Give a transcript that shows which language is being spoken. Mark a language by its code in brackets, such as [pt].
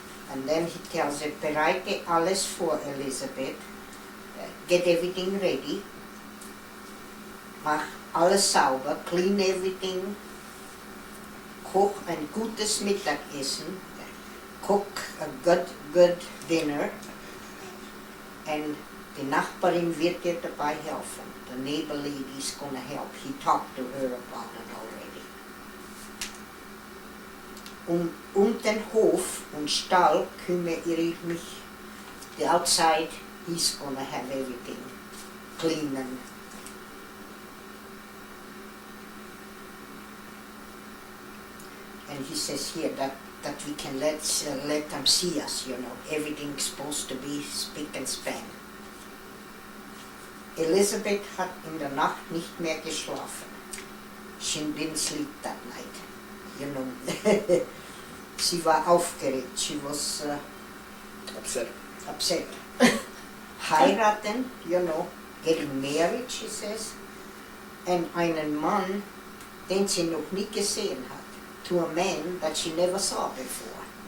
[en] And then he tells her, [de] bereite alles vor, Elizabeth, [en] get everything ready, [de] mach alles sauber, [en] clean everything, [de] koch ein gutes Mittagessen, [en] cook a good dinner, and [de] die Nachbarin wird dir dabei helfen. [en] The neighbor lady is going to help. He talked to her about it already. [de] Den Hof und Stall kümmere ich mich. [en] The outside, he's going to have everything clean and he says here that we can let them see us, you know. Everything's supposed to be spick and span. [de] Elizabeth hat in der Nacht nicht mehr geschlafen. [en] She didn't sleep that night, you know. [de] Sie war aufgeregt. [en] She was upset. Heiraten, you know, getting married, she says. [de] And einen Mann, den sie noch nie gesehen hat. [en] To a man that she never saw before.